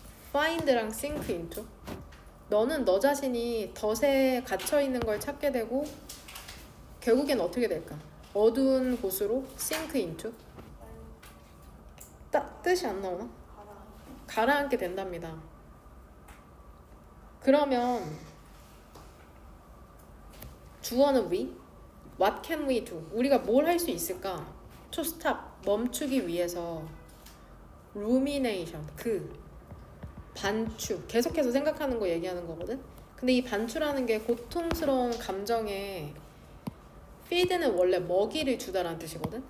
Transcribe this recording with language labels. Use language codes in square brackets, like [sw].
[en] find랑 sink into. [ko] 너는 너 자신이 덫에 갇혀있는 걸 찾게 되고 결국엔 어떻게 될까? 어두운 곳으로 sink into. 뜻이 안 나오나? 가라앉게 된답니다. 그러면 주어는 [en] we, what can we do? [ko] 우리가 뭘 할 수 있을까? to stop, 멈추기 위해서 rumination, 그 반추, 계속해서 생각하는 거 얘기하는 거거든? 근데 이 반추라는 게 고통스러운 감정에 feed는 원래 먹이를 주다라는 뜻이거든?